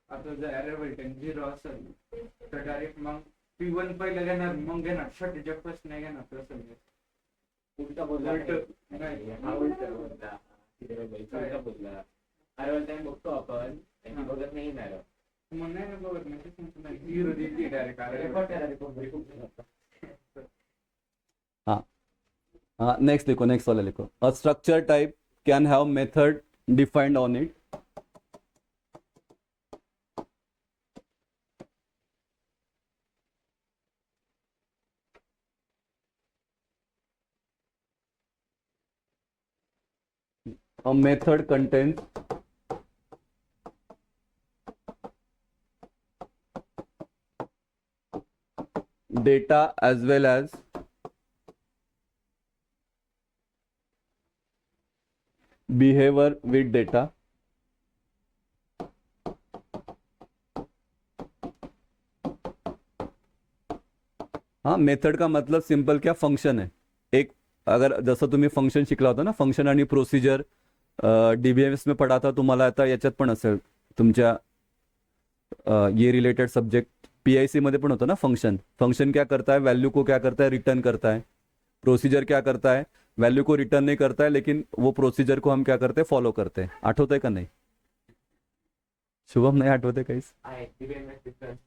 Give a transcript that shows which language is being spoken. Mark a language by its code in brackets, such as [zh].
[mr] आता जर error time 0 असेल तर डायरेक्ट मग P1 पहिलं घेणार, मग घेणार शॉर्टेज फर्स्ट नाही घेणार. तसं उलटा बोलला, हा उलटा बोलला, उलटा बोलला. एरर टाइम बघतो आपण, त्यांनी बघत नाही ना. मग नाही बघत नाही, 0 देते डायरेक्ट. [hi] हाँ हाँ, नेक्स्ट लिखो, नेक्स्ट वाला लिखो. [en] A structure type can have method defined on it. A method contains data as well as behavior with data. [mr] हाँ, [hi] मेथड का मतलब सिंपल क्या [mr] फंक्शन आहे. एक अगर जसं तुम्ही फंक्शन शिकला होता ना, फंक्शन आणि प्रोसिजर [hi] डीबीएमएस में पढ़ा था [mr] तुम्हाला, आता याच्यात पण असेल तुमच्या ये रिलेटेड सब्जेक्ट पीआईसी मध्ये पण होतं ना. [hi] फंक्शन फंक्शन क्या करता है, वैल्यू को क्या करता है, रिटर्न करता है. प्रोसीजर क्या करता है, वैल्यू को रिटर्न नहीं करता है, लेकिन वो प्रोसीजर को हम क्या करते हैं, फॉलो करते हैं. [mr] आठवत आहे का नाही? शुभम नाही आठवत आहे काहीच?